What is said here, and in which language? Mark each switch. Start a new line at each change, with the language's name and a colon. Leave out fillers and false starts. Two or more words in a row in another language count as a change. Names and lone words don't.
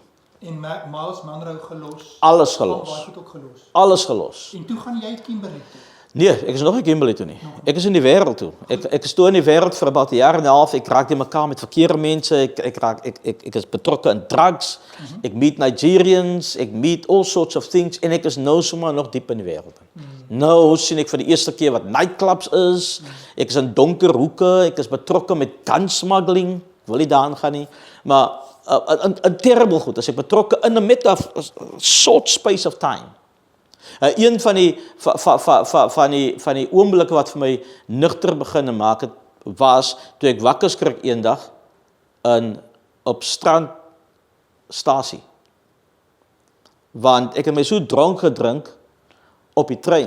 Afrikaans: En Miles Monroe gelos. Alles gelos. Baie goed ook gelos. Alles gelos. En toe gaan jy Kimberley toe. Nee, ek is nog nie Kimberley toe nie. Ek is in die wêreld toe. Ek is toe in die wêreld vir about 'n jaar en 'n half. Ek raak die mekaar met verkeerde mense. Ek is betrokke in drugs. Ek meet Nigerians, ek meet
English: all sorts of things
Afrikaans: en ek is nou sommer nog diep in die wêreld. Nou sien ek vir die eerste keer wat nightclubs is. Ek is in donker hoeke, ek is betrokke met
English: gun smuggling.
Afrikaans: Ek wil nie daaraan gaan nie, maar 'n terrible goed. As ek betrokke in 'n met 'n
English: short space of time.
Afrikaans: Een van die oomblikke wat vir my nugter begin maak het, was toe ek wakker skrik eendag op strandstasie. Want ek het my so dronk gedrink op die trein.